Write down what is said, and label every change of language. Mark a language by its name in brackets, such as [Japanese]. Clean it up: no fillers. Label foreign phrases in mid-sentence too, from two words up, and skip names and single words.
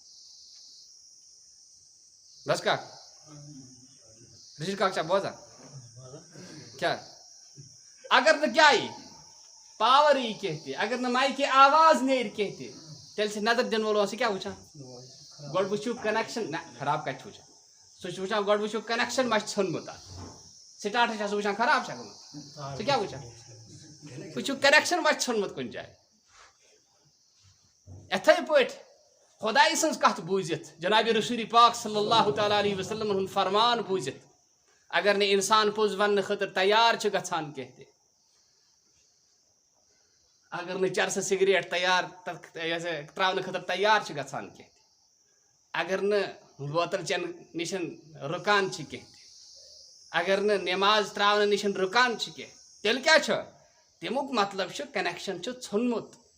[Kashmiri] بس کاک رشیٖد کاک چھا بوزان کیٛاہ اگر نہٕ کیٛاہ یی پاور یی کینٛہہ تہِ اگر نہٕ مایکہِ آواز نیرِ کینٛہہ تہِ تیٚلہِ چھِ نظر دِنہٕ وول سُہ کیٛاہ وٕچھان گۄڈٕ وٕچھِو کنیکشن نہ خراب کتہِ چھُ وٕچھان سُہ چھُ وٕچھان گۄڈٕ وٕچھِو کنیکشن ما چھُ ژھُنمُت اتھ سٹاٹس چھا سُہ وٕچھان خراب چھا گوٚمُت سُہ کیٛاہ وٕچھان وٕچھِو کنیکشن ما چھُ ژھُنمُت کُنہِ جایہِ یِتھٕے پٲٹھۍ خۄداے سٕنٛز کتھ بوٗزِتھ جناب رسول پاک [Arabic] صلی اللہ تعالیٰ علیہ وسلم [Kashmiri] ہُنٛد فرمان بوٗزِتھ اگر نہٕ اِنسان پوٚز وننہٕ خٲطرٕ تیار چھُ گژھان کینٛہہ تہِ اگر نہٕ چرسہٕ سِگریٹ تیار تراونہٕ خٲطرٕ تیار چھُ گژھان کینٛہہ تہِ اگر نہٕ بوتل چٮ۪نہٕ نِش رُکان چھِ کینٛہہ تہِ اگر نہٕ نٮ۪ماز تراونہٕ نِش رُکان چھِ کینٛہہ تیٚلہِ کیٛاہ چھُ تمیُک مطلب چھُ کنیکشن چھُ ژھُنمُت